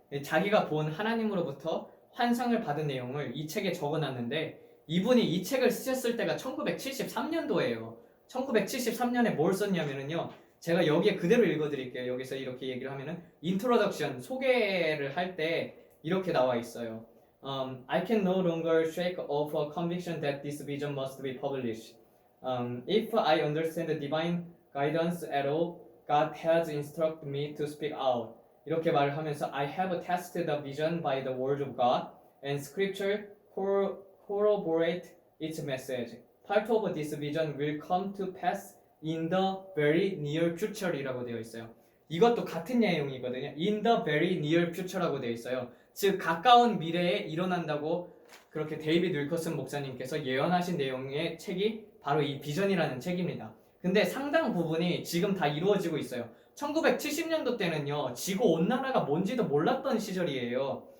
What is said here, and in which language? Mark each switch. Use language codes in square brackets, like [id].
[ko] 자기가 본 하나님으로부터 환상을 받은 내용을 이 책에 적어놨는데, 이분이 이 책을 쓰셨을 때가 1973년도예요. 1973년에 뭘 썼냐면요, 제가 여기에 그대로 읽어드릴게요. 여기서 이렇게 얘기를 하면은 인트로덕션, 소개를 할 때 이렇게 나와 있어요. [en] I can no longer shake off a conviction that this vision must be published. If I understand the divine guidance at all, God has instructed me to speak out. [ko] 이렇게 말을 하면서 [en] I have tested the vision by the word of God, and Scripture corroborate its message. Part of this vision will come to pass in the very near future [ko] 이라고 되어 있어요. 이것도 같은 내용이거든요. [en] In the very near future [ko] 라고 되어 있어요. 즉 가까운 미래에 일어난다고 그렇게 데이비드 윌커슨 목사님께서 예언하신 내용의 책이 바로 이 비전이라는 책입니다. 근데 상당 부분이 지금 다 이루어지고 있어요. 1970년도 때는요, 지구 온난화가 뭔지도 몰랐던 시절이에요.